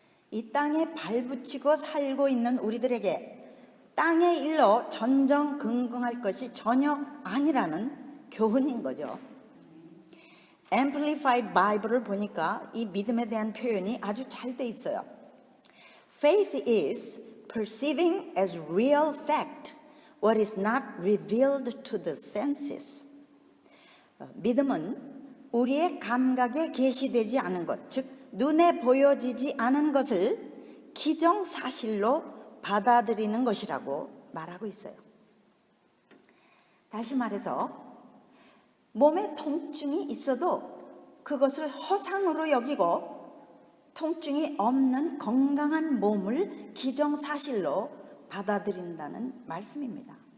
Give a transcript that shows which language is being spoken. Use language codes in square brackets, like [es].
[ko] 이 땅에 발붙이고 살고 있는 우리들에게 땅의 일로 전전긍긍할 것이 전혀 아니라는 교훈인 거죠. Amplified Bible을 보니까 이 믿음에 대한 표현이 아주 잘 돼 있어요. [en] Faith is perceiving as real fact what is not revealed to the senses. [ko] 믿음은 우리의 감각에 계시되지 않은 것, 즉 눈에 보여지지 않은 것을 기정사실로 받아들이는 것이라고 말하고 있어요. 다시 말해서 몸에 통증이 있어도 그것을 허상으로 여기고 통증이 없는 건강한 몸을 기정사실로 받아들인다는 말씀입니다.